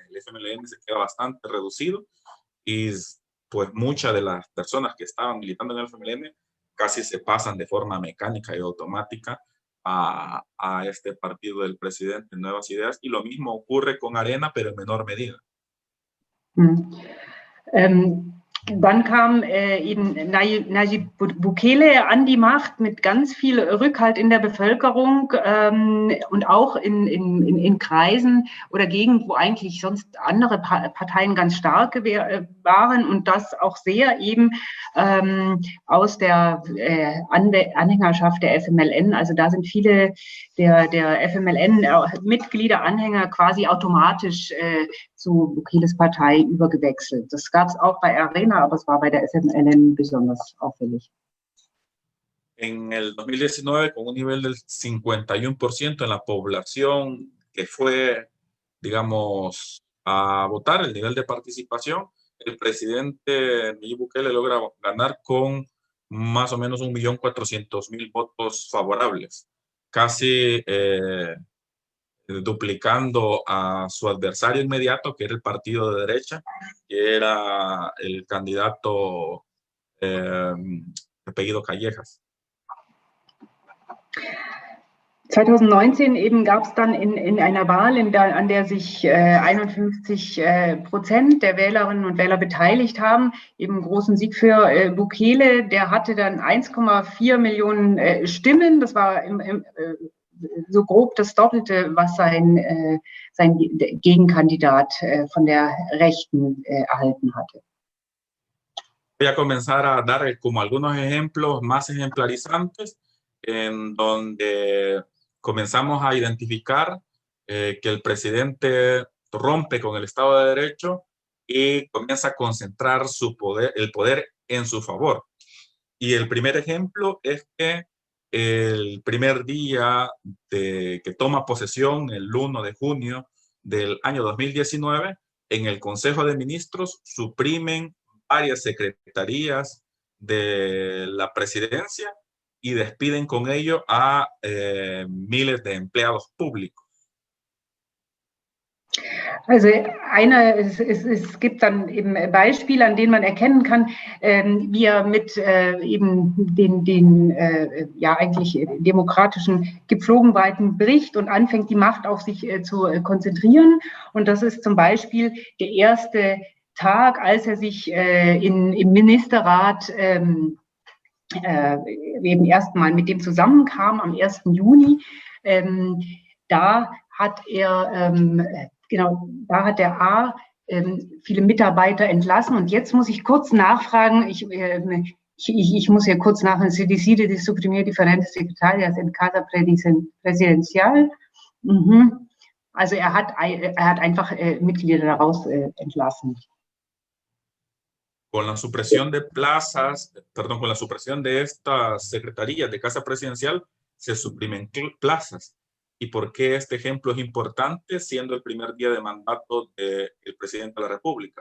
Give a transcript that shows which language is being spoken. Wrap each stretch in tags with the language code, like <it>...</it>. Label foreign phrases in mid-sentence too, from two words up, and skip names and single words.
<es>El FMLN se queda bastante reducido y pues muchas de las personas que estaban militando en el FMLN casi se pasan de forma mecánica y automática a este partido del presidente Nuevas Ideas, y lo mismo ocurre con Arena, pero en menor medida.</es> <de>Dann kam eben Nayib Bukele an die Macht mit ganz viel Rückhalt in der Bevölkerung und auch in Kreisen oder Gegenden, wo eigentlich sonst andere Parteien ganz stark waren, und das auch sehr eben aus der Anhängerschaft der FMLN. Also da sind viele der FMLN-Mitglieder, Anhänger quasi automatisch zu Bukeles Partei übergewechselt. Das gab es auch bei Arena, aber es war bei der FMLN besonders auffällig.</de> <es>En el 2019, con un nivel del 51% en la población que fue, digamos, a votar, el nivel de participación, el presidente Nayib Bukele logra ganar con más o menos 1.400.000 votos favorables, casi duplicando a su adversario inmediato, que era el partido de derecha, que era el candidato apellido Callejas.</es> <de>2019 eben gab es dann in einer Wahl, an der sich 51% der Wählerinnen und Wähler beteiligt haben, eben einen großen Sieg für Bukele. Der hatte dann 1,4 Millionen Stimmen. Das war so grob das Doppelte, was sein Gegenkandidat von der Rechten erhalten hatte.</de> <es>Voy a comenzar a dar como algunos ejemplos más ejemplarizantes en donde comenzamos a identificar que el presidente rompe con el Estado de Derecho y comienza a concentrar el poder en su favor. Y el primer ejemplo es que el primer día que toma posesión, el 1 de junio del año 2019, en el Consejo de Ministros suprimen varias secretarías de la presidencia y despiden con ello a miles de empleados públicos.</es> <de>Also es gibt dann eben Beispiele, an denen man erkennen kann, wie er mit eben den eigentlich demokratischen Gepflogenheiten bricht und anfängt, die Macht auf sich zu konzentrieren. Und das ist zum Beispiel der erste Tag, als er sich im Ministerrat eben erstmal mit dem zusammenkam, am 1. Juni. Da hat er viele Mitarbeiter entlassen. Und jetzt muss ich kurz nachfragen, ich muss hier kurz nachfragen,</de> <es>se decide de suprimir diferentes secretarias en Casa Presidencial.</es> <de>Also er hat einfach Mitglieder daraus entlassen.</de> <es>Con la supresión de plazas, perdón, con la supresión de estas secretarías de Casa Presidencial, se suprimen plazas. ¿Y por qué este ejemplo es importante siendo el primer día de mandato del presidente de la República?</es>